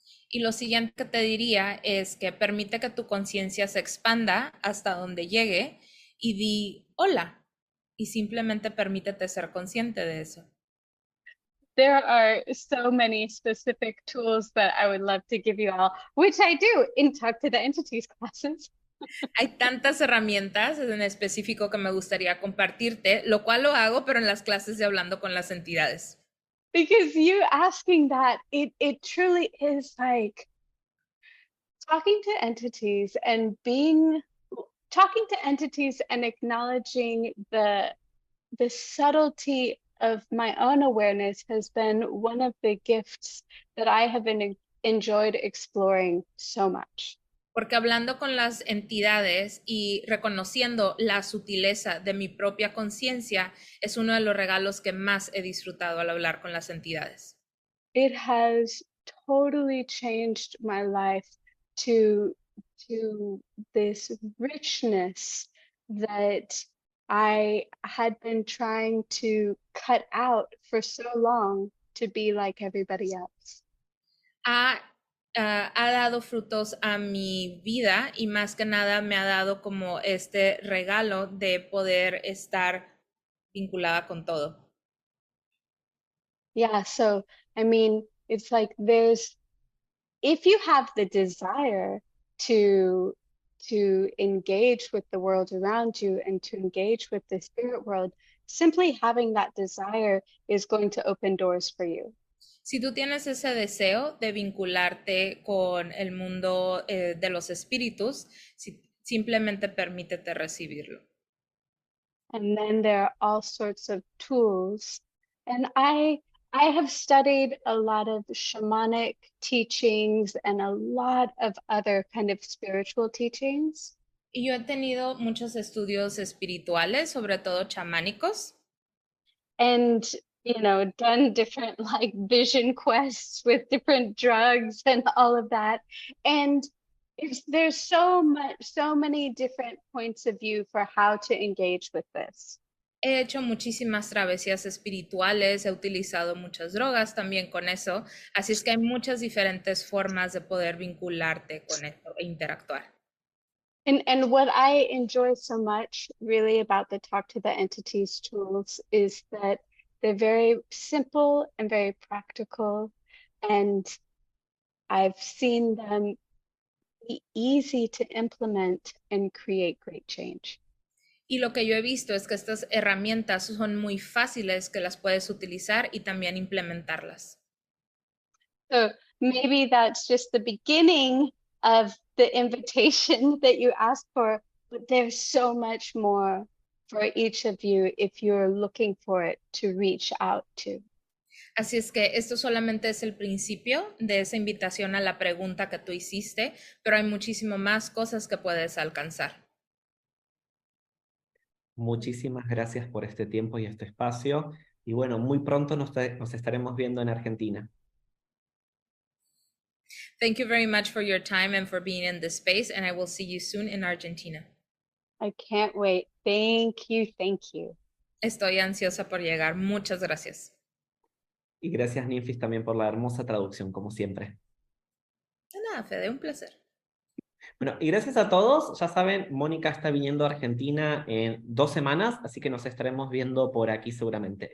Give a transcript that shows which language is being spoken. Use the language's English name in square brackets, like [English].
[Spanish] Y lo siguiente que te diría es que permite que tu conciencia se expanda hasta donde llegue y di hola y simplemente permítete ser consciente de eso. [English] There are so many specific tools that I would love to give you all, which I do in Talk to the Entities classes. [Spanish] Hay tantas herramientas en específico que me gustaría compartirte, lo cual lo hago, pero en las clases de hablando con las entidades. [English] Because you asking that, it truly is like talking to entities and talking to entities and acknowledging the subtlety of my own awareness has been one of the gifts that I have enjoyed exploring so much. [Spanish] Porque hablando con las entidades y reconociendo la sutileza de mi propia conciencia es uno de los regalos que más he disfrutado al hablar con las entidades. [English] It has totally changed my life to this richness that I had been trying to cut out for so long to be like everybody else. [Spanish] Ha dado frutos a mi vida y más que nada me ha dado como este regalo de poder estar vinculada con todo. [English] Yeah, so I mean, it's like if you have the desire to engage with the world around you and to engage with the spirit world, simply having that desire is going to open doors for you. [Spanish] Si tú tienes ese deseo de vincularte con el mundo de los espíritus, simplemente permítete recibirlo. [English] And then there are all sorts of tools. And I have studied a lot of shamanic teachings and a lot of other kind of spiritual teachings. [Spanish] Y yo he tenido muchos estudios espirituales, sobre todo chamánicos, [English] And done different like vision quests with different drugs and all of that. And there's so many different points of view for how to engage with this. [Spanish] he hecho muchísimas travesías espirituales, he utilizado muchas drogas también con eso, así es que hay muchas diferentes formas de poder vincularte con esto e interactuar. [English] And what I enjoy so much really about the Talk to the Entities tools is that they're very simple and very practical, and I've seen them be easy to implement and create great change. [Spanish] Y lo que yo he visto es que estas herramientas son muy fáciles, que las puedes utilizar y también implementarlas. [English] So maybe that's just the beginning of the invitation that you asked for, but there's so much more for each of you if you're looking for it to reach out to. [Spanish] Así es que esto solamente es el principio de esa invitación a la pregunta que tú hiciste, pero hay muchísimo más cosas que puedes alcanzar. Muchísimas gracias por este tiempo y este espacio. Y bueno, muy pronto nos estaremos viendo en Argentina. [English] Thank you very much for your time and for being in this space, and I will see you soon in Argentina. I can't wait. Thank you. Thank you. [Spanish] Estoy ansiosa por llegar. Muchas gracias. Y gracias, Ninfis, también por la hermosa traducción, como siempre. De nada, Fede, un placer. Bueno, y gracias a todos. Ya saben, Mónica está viniendo a Argentina en 2 semanas, así que nos estaremos viendo por aquí seguramente.